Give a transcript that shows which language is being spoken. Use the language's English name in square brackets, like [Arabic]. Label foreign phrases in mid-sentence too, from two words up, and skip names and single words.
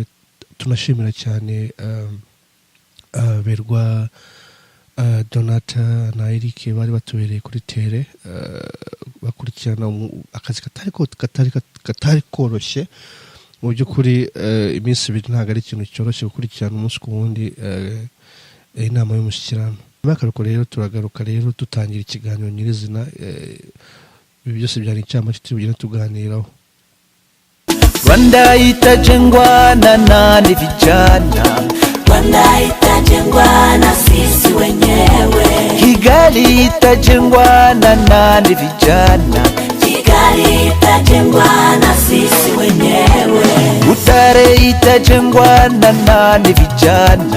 [Kinyarwanda] Tunashimira cyane berwa Donata na Eric bari batubereye kuri tele bakurikirana akazi katari koroshye mu by'ukuri. Iminsi ibiri ntabwo ari ikintu cyoroshye gukurikirana umunsi ku wundi inama y'umushyikirano. Bakaruko rero turagaruka rero dutangira ikiganiro nyirizina. Ibi byose byari icyamake tubigenda tuganiraho. [Swahili] Rwanda itajengwa na nani vijana, Rwanda itajengwa na sisi wenyewe. Kigali itajengwa na nani vijana, Kigali itajengwa na sisi wenyewe. Butare itajengwa na nani vijana,